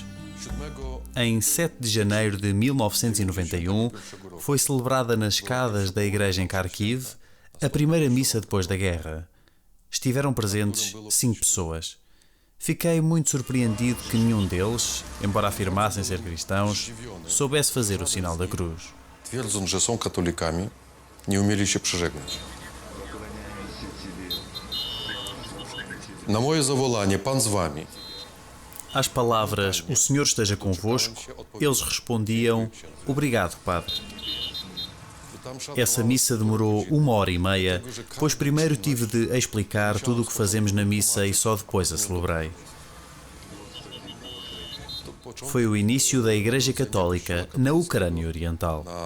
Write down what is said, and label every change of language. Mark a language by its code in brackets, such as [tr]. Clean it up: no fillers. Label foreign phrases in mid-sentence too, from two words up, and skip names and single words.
[pt] Em 7 de janeiro de 1991, foi celebrada nas escadas da igreja em Kharkiv a primeira missa depois da guerra. Estiveram presentes 5 pessoas. Fiquei muito surpreendido que nenhum deles, embora afirmassem ser cristãos, soubesse fazer o sinal da cruz. [pl] Twierdzą, że są katolikami, nie umieli się przeżegnać. Na moje zawołanie, Pan z wami. [pt] Às palavras, o Senhor esteja convosco, eles respondiam, obrigado, Padre. Essa missa demorou 1h30, pois primeiro tive de explicar tudo o que fazemos na missa e só depois a celebrei. Foi o início da Igreja Católica na Ucrânia Oriental.